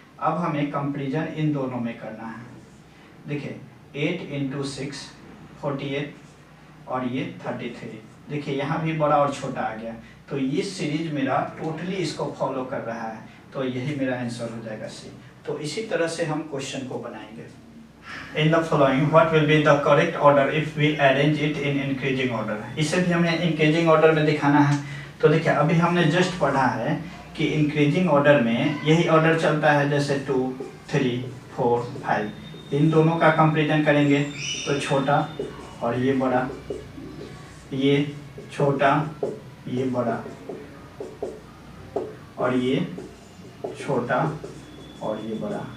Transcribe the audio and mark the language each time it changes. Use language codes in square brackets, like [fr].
[hi] अब हमें कंपेरिजन इन दोनों में करना है। देखिए 8 इंटू 6 48, और ये 33। देखिए यहाँ भी बड़ा और छोटा आ गया, तो ये सीरीज मेरा टोटली इसको फॉलो कर रहा है, तो यही मेरा आंसर हो जाएगा सी। तो इसी तरह से हम क्वेश्चन को बनाएंगे। [en] In the following, what will be the correct order if we arrange it in increasing order? [hi] इसे भी हमें increasing order में दिखाना है। तो देखिए अभी हमने जस्ट पढ़ा है कि increasing order में यही ऑर्डर चलता है, जैसे 2 3 4 5। इन दोनों का कंपेरिजन करेंगे तो छोटा और ये बड़ा, ये छोटा ये बड़ा, और ये छोटा और ये बड़ा।